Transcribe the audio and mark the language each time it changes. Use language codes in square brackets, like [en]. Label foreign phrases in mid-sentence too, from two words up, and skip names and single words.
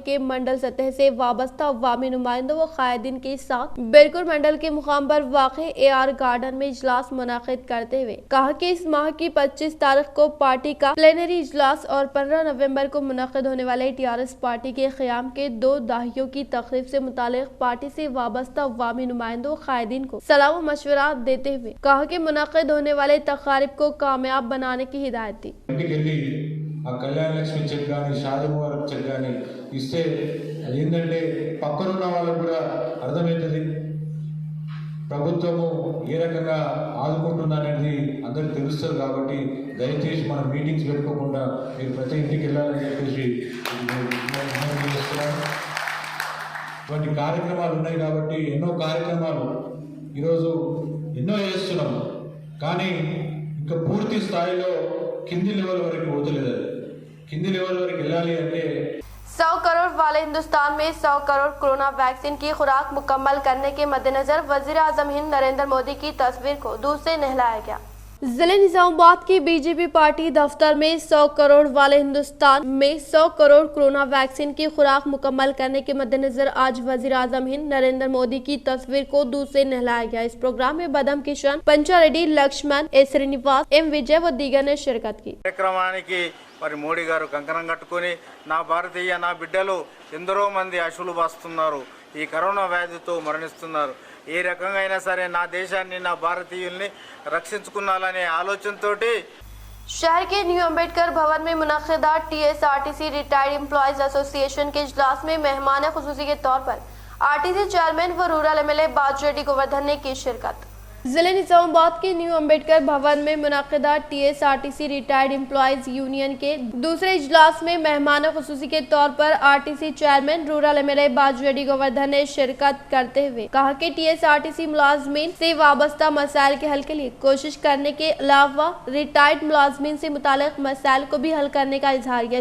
[ur] کے منڈل سطح سے وابستہ عوامی نمائندوں و قائدین کے ساتھ بیرکور منڈل کے مقام پر واقع AR گارڈن میں اجلاس منعقد کرتے ہوئے کہا کہ اس ماہ کی 25 تاریخ کو پارٹی کا پلینری اجلاس اور 15 نومبر کو منعقد ہونے والے TRS پارٹی کے قیام کے 2 دہائیوں کی تقریب سے متعلق پارٹی سے وابستہ عوامی نمائندوں قائدین کو صلاح و مشورہ دیتے ہوئے کہا کہ منعقد ہونے والے تقاریب کو کامیاب بنانے کی ہدایت دی. [te] కళ్యాణ లక్ష్మి చెక్ కానీ షాదీ ముబారక్ చెక్ కానీ ఇస్తే ఏంటంటే పక్కనున్న వాళ్ళకు కూడా అర్థమవుతుంది ప్రభుత్వము ఏ రకంగా ఆదుకుంటుందనేది అందరికి తెలుస్తుంది కాబట్టి దయచేసి మనం మీటింగ్స్ పెట్టుకోకుండా మీరు ప్రతి ఇంటికి వెళ్ళాలని చెప్పేసి ఇటువంటి కార్యక్రమాలు ఉన్నాయి కాబట్టి ఎన్నో కార్యక్రమాలు ఈరోజు ఎన్నో చేస్తున్నాము కానీ ఇంకా పూర్తి స్థాయిలో కింది లెవెల్ వరకు పోతలేదు అది కింది లెవెల్ వరకు వెళ్ళాలి అంటే [ur] 100 کروڑ والے ہندوستان میں 100 کروڑ کورونا ویکسین کی خوراک مکمل کرنے کے مدنظر وزیر اعظم ہند نریندر مودی کی تصویر کو دودھ سے نہلایا گیا. ضلع نظام آباد کی بی جے پی پارٹی دفتر میں 100 کروڑ والے ہندوستان میں 100 کروڑ کورونا ویکسین کی خوراک مکمل کرنے کے مدنظر آج وزیر اعظم ہند نریندر مودی کی تصویر کو دودھ سے نہلایا گیا. اس پروگرام میں بدم کشن، پنچا ریڈی، لکشمن، اے سرینواس، ایم وجے و دیگر نے شرکت کی. [te] మరి మోడీ గారు కంకణం కట్టుకొని నా భారతీయ నా బిడ్డలు ఎందరో మంది అశువులు బాస్తున్నారు, ఈ కరోనా వ్యాధితో మరణిస్తున్నారు, ఏ రకంగా అయినా సరే నా దేశాన్ని నా భారతీయుల్ని రక్షించుకున్నాలనే ఆలోచనతోటి [ur] شہر کے نیو امبیڈکر بھون میں منعقدہ TSRTC ریٹائرڈ ایمپلائز ایسوسی ایشن کے اجلاس میں مہمان خصوصی کے طور پر RTC چیئرمین و [en] Rural MLA [ur] باجو ریڈی گووردھن نے کی شرکت. ضلع نظام آباد کے نیو امبیڈکر بھون میں منعقدہ TSRTC ریٹائرڈ ایمپلائز یونین کے دوسرے اجلاس میں مہمان خصوصی کے طور پر RTC چیئرمین [en] Rural MLA [ur] باجو ریڈی گووردھن نے شرکت کرتے ہوئے کہا کہ TSRTC ملازمین سے وابستہ مسائل کے حل کے لیے کوشش کرنے کے علاوہ ریٹائرڈ ملازمین سے متعلق مسائل کو بھی حل کرنے کا اظہار کیا.